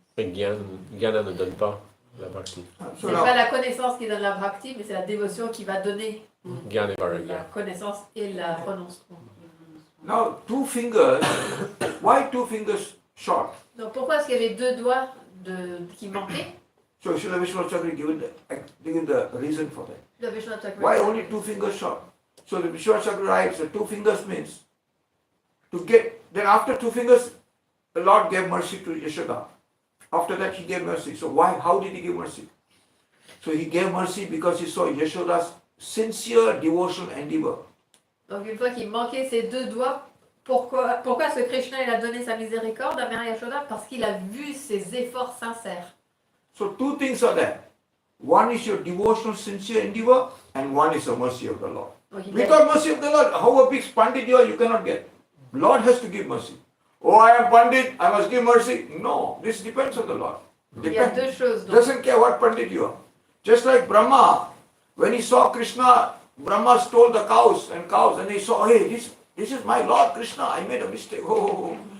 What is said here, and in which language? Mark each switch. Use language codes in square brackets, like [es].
[fr] Mais Jnana ne donne pas la bhakti. C'est pas la connaissance qui donne la bhakti, mais c'est la dévotion qui va donner la connaissance et la prononce. [en] Now, 2 fingers, why 2 fingers short? [fr] Donc pourquoi est-ce qu'il y avait 2 doigts qui manquaient? [en] So Srila Vishwanath Chakravarti given the reason for that. [fr] Le Vishwanath Chakravarti. [en] Why only 2 fingers short? So the Vishwanath Chakravarti writes that 2 fingers means then after 2 fingers, the Lord gave mercy to Yashoda. After that, he gave mercy. So how did he give mercy? So he gave mercy because he saw Yashoda's sincere devotional endeavor. [fr] Donc une fois qu'il manquait ces 2 doigts, pourquoi est-ce que Krishna il a donné sa miséricorde à Mary Yashoda? Parce qu'il a vu ses efforts sincères. [en] So 2 things are there. One is your devotional sincere endeavor, and one is the mercy of the Lord. Without mercy of the Lord, how big pandit you are, you cannot get. Lord has to give mercy. Oh, I am pandit, I must give mercy. No, this depends on the Lord. Doesn't care what pandit you are. Just like Brahma, when he saw Krishna, Brahma stole the cows, and he saw, hey, this is my Lord Krishna, I made a mistake. Oh.